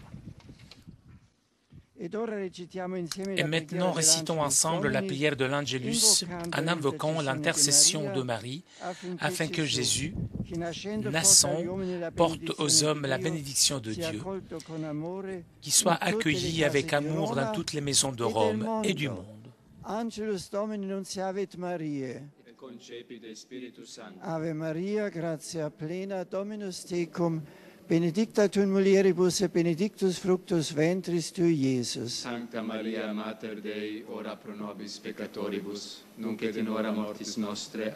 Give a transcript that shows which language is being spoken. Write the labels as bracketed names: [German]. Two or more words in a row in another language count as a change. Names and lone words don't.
[French] Et maintenant, récitons ensemble la prière de l'Angélus en invoquant l'intercession de Marie, afin que Jésus, naissant, porte aux hommes la bénédiction de Dieu, qui soit accueilli avec amour dans toutes les maisons de Rome et du monde. [Latin] Angelus Domini nunciavit Mariae. Ave Maria, gratia plena, Dominus tecum, benedicta tu in mulieribus et benedictus fructus ventris tui, Iesus. Sancta Maria, Mater Dei, ora pro nobis peccatoribus, nunc et in hora mortis nostre.